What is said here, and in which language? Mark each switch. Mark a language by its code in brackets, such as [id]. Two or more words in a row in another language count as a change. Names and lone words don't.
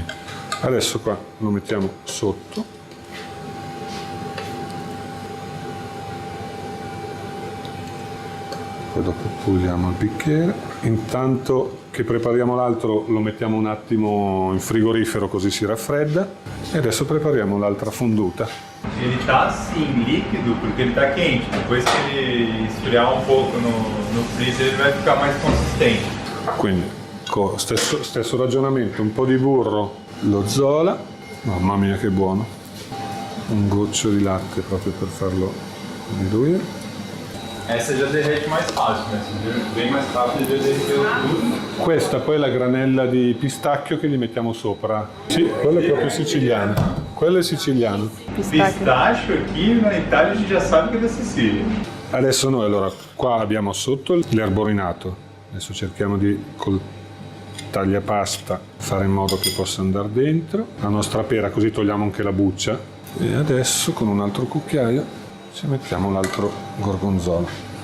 [it] Adesso qua lo mettiamo sotto. Poi dopo puliamo il bicchiere. Intanto che prepariamo l'altro lo mettiamo un attimo in frigorifero così si raffredda. E adesso prepariamo l'altra fonduta. [pt] Ele tá assim, líquido, porque ele tá quente. Depois que ele esfriar um pouco no freezer, ele vai ficar mais consistente. [it] Quindi stesso ragionamento, un po' di burro, lo zola, mamma mia che buono, un goccio di latte proprio per farlo diluire. [pt] Essa já derrete mais fácil, né? Bem mais rápido já derreteu tudo. [it] Questa poi è la granella di pistacchio che gli mettiamo sopra. Sì, quello è proprio siciliano. Quello è siciliano. [pt] Pistacchio aqui na Itália a gente já sabe que é da Sicília. [it] Adesso noi allora qua abbiamo sotto l'erborinato. Adesso cerchiamo di col tagliapasta fare in modo che possa andare dentro. La nostra pera, così togliamo anche la buccia. E adesso con un altro cucchiaio ci mettiamo l'altro gorgonzola.